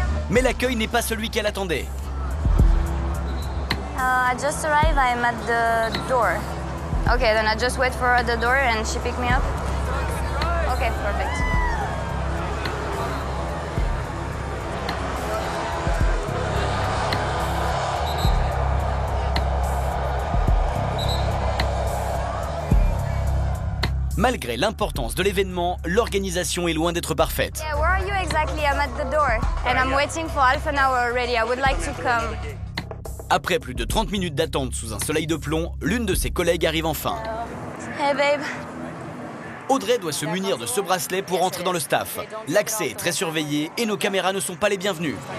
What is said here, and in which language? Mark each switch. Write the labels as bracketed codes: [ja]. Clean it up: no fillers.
[fr] Mais l'accueil n'est pas celui qu'elle attendait. [en] I just arrived, I'm at the door. Okay, then I just wait for her at the door and she pick me up. Okay, perfect. [fr] Malgré l'importance de l'événement, l'organisation est loin d'être parfaite. [en] Yeah, where are you exactly? I'm at the door and I'm waiting for half an hour already. I would like to come. [fr] Après plus de 30 minutes d'attente sous un soleil de plomb, l'une de ses collègues arrive enfin. [en] Hey babe. [fr] Audrey doit se munir de ce bracelet pour entrer dans le staff. L'accès est très surveillé et nos caméras ne sont pas les bienvenues.